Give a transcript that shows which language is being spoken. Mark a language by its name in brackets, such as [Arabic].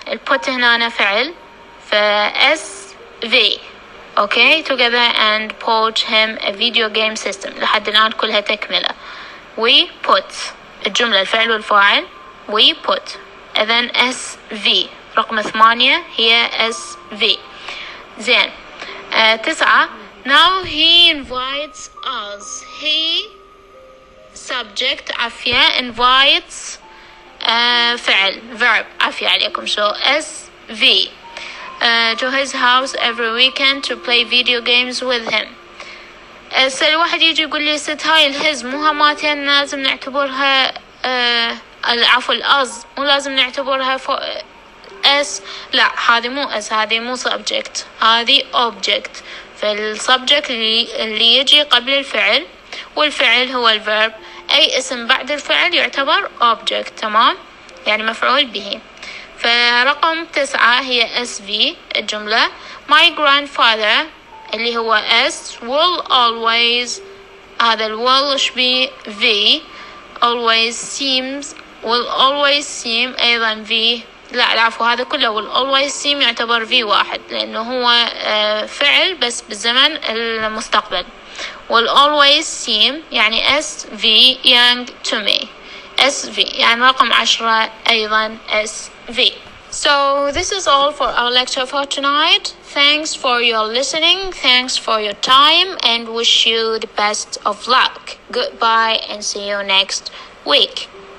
[Arabic] put هنا فعل، ف SV. [English] Okay, together and bought him a video game system. [Arabic] لحد الآن كلها تكملة. [English] We put [Arabic] الجملة الفعل والفاعل we put. إذن SV رقم 8 هي SV. [English] زين. 9. Now he invites us. [Arabic] He subject عافية invites فعل verb عافية عليكم. [English] So SV. To his house every weekend to play video games with him. [Arabic] الواحد يجي يقول لي ست هاي الهز مو هماتين لازم نعتبرها العفو الأز مو لازم نعتبرها اس. لا، هذه مو اس، هذه مو subject، هذه object. فالسبجكت اللي يجي قبل الفعل، والفعل هو الverb. أي اسم بعد الفعل يعتبر object. تمام، يعني مفعول به. فرقم 9 هي SV الجملة. My grandfather اللي هو S will always، هذا ال will شبيه V. [English] always will always seem أيضا V. [Arabic] لا العفو، هذا كله will always seem يعتبر V واحد، لأنه هو فعل بس بالزمن المستقبل. [English] will always seem [Arabic] يعني [English] SV young to me. [Arabic] SV يعني رقم 10 أيضا SV. [English] So this is all for our lecture for tonight. Thanks for your listening. Thanks for your time and wish you the best of luck. Goodbye and see you next week.